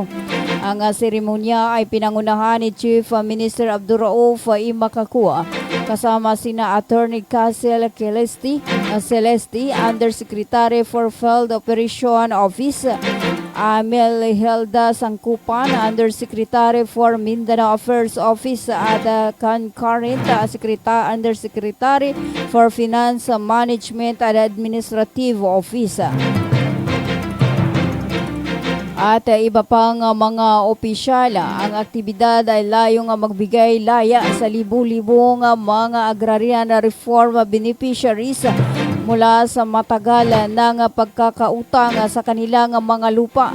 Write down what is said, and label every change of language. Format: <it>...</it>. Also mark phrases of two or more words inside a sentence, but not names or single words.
<tl>Ang seremonya ay pinangunahan ni</tl> <en>Chief Minister</en> <tl>Abdul Rauf Imakakua kasama sina Attorney Casel Celesti,</tl> <en>Undersecretary for Field Operation Office,</en> <tl>Amel Helda Sangkupan,</tl> <en>Undersecretary for Mindanao Affairs Office</en> <tl>at</tl> <en>concurrent Undersecretary for Finance Management and Administrative Office.</en> <tl>At iba pang mga opisyala. Ang aktibidad ay layong magbigay laya sa libu-libong mga</tl> <en>agrarian reform beneficiaries</en> <tl>mula sa matagal ng pagkakautang sa kanilang mga lupa.</tl>